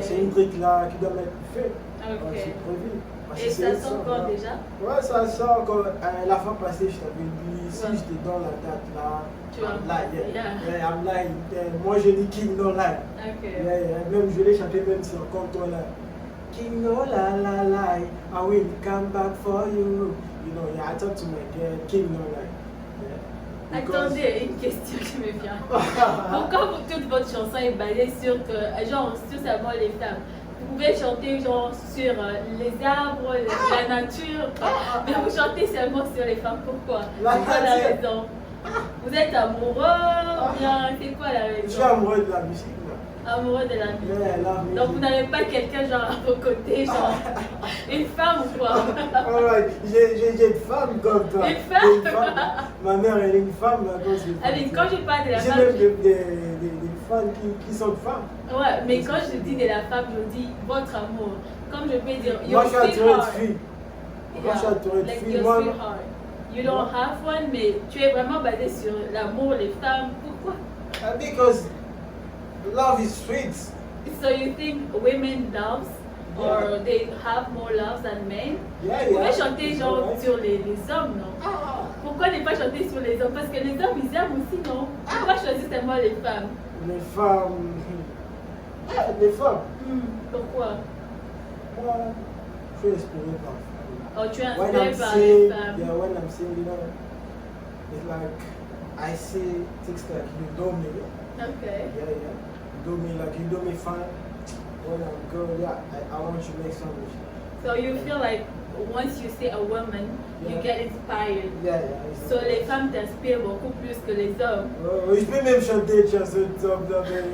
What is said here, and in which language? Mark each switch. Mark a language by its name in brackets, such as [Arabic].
[French] C'est une truc là qui doit être fait. [English] Okay. [French] C'est prévu. Et ça sort quand déjà? Ouais, ça sort encore. La fois passée, je t'avais dit, si je te donne la date là, [English] I'm lying. [French] Moi je dis King No Lie. Même je l'ai chanté même sur Controller. [English] King No Lie, I will come back for you. You know, I talk to my girl, King No Lie. [French] Attendez, une question qui me vient. Pourquoi toute votre chanson est basée sur seulement les femmes? Vous pouvez chanter genre sur les arbres, la nature, mais vous chantez seulement sur les femmes. Pourquoi? C'est quoi la raison? Vous êtes amoureux ou bien c'est quoi la raison? Je suis amoureux de la musique. Amoureux de la musique. Donc vous n'avez pas quelqu'un genre à vos côtés, genre une femme ou quoi? J'ai une femme comme toi. Une femme? Ma mère elle est une femme. Quand je parle de la femme... J'ai même des femmes qui sont femmes. Ouais, mais quand je dis de la femme, je dis votre amour. Comme je peux dire, moi je suis attiré de filles. Moi je suis attiré de filles. [English] You don't have one, [French] mais tu es vraiment basé sur l'amour, les femmes. Pourquoi? [English] Because love is sweet. So you think women love or they have more love than men? [French] Vous pouvez chanter genre sur les hommes, non? Pourquoi ne pas chanter sur les hommes? Parce que les hommes ils aiment aussi, non? Pourquoi choisir seulement les femmes? Les femmes. Les femmes. Pourquoi? Moi, je suis inspiré par les femmes. Oh, tu es inspiré par les femmes? [English] Yeah, when I'm saying, you know, it's like I see things like you know me. Okay. Yeah. You do me fine. When I'm good, I want to make some music. So you feel like once you see a woman, you get inspired. Yeah. [French] So les femmes t'inspirent beaucoup plus que les hommes. Je peux même chanter une chanson d'homme,